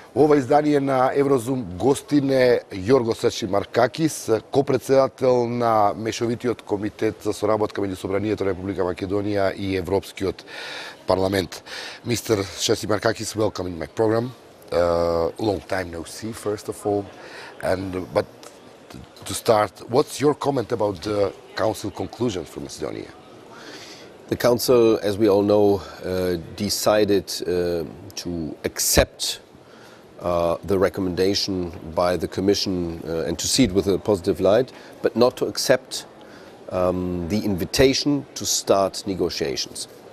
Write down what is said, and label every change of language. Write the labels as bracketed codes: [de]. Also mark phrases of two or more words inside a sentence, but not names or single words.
[mk] ова издание на Еврозум гостине Јоргос Шацимаркакис, копредседател на Мешовитиот комитет за соработка меѓу Собранието на Република Македонија и Европскиот парламент. [en] Mr. Шацимаркакis, welcome in my program. Long time no see, first of all. But to start, what's your comment about the Council conclusions for Macedonia? The Council, as we all know, decided to accept the recommendation by the Commission and to see it with a positive light, but not to accept the invitation to start negotiations.